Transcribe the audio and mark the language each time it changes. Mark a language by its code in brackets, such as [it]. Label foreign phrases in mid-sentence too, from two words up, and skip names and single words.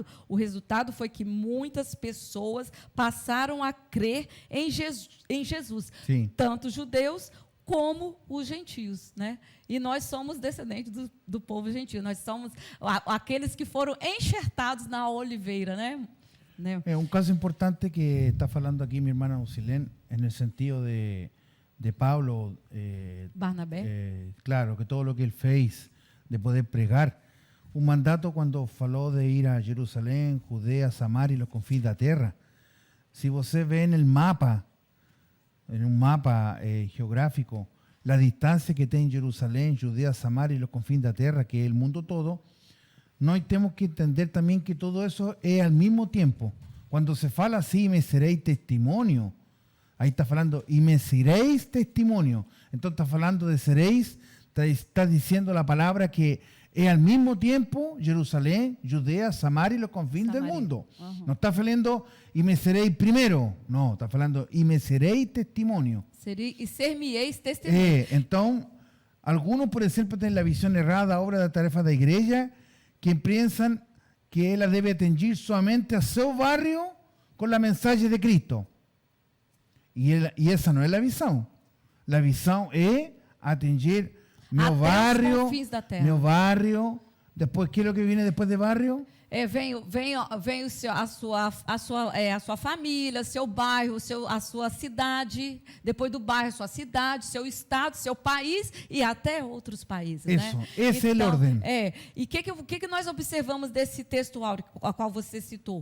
[pt] O resultado foi que muitas pessoas passaram a crer em Jesus. Sim. Tanto judeus como os gentios, né? E nós somos descendentes do povo gentio. Nós somos aqueles que foram enxertados na oliveira, né? [es] Un caso importante que está falando aquí mi hermana Usilén, en el sentido de Pablo, Barnabé. claro, que todo lo que él fez, de poder pregar, un mandato cuando falou de ir a Jerusalén, Judea, Samaria y los confines de la tierra. Si você ve en un mapa geográfico, la distancia que tem Jerusalén, Judea, Samaria y los confines de la tierra, que es el mundo todo, [pt] nós temos que entender [es] también que todo eso es al mismo tiempo. Cuando se fala así, me seréis testimonio, ahí está hablando, y me seréis testimonio. Entonces está hablando de seréis, está diciendo la palabra que es al mismo tiempo Jerusalén, Judea, Samaria y los confines del mundo. Uhum. No está hablando, y me seréis primero. No, está hablando, y me seréis testimonio. [pt] E ser-me-eis testemunho. [es] Entonces, algunos, por ejemplo, tienen la visión errada, obra de [pt] tarefa da igreja, [es] que piensan que ela debe atender solamente a seu barrio con la mensaje de Cristo. Y esa no es la visión. La visión es atender meu barrio, después, ¿qué es lo que viene después de barrio? [pt] Vem a sua família, seu bairro, a sua cidade, depois do bairro, sua cidade, seu estado, seu país e até outros países. Isso, né? esse é a ordem. E o que nós observamos desse texto áureo, a qual você citou?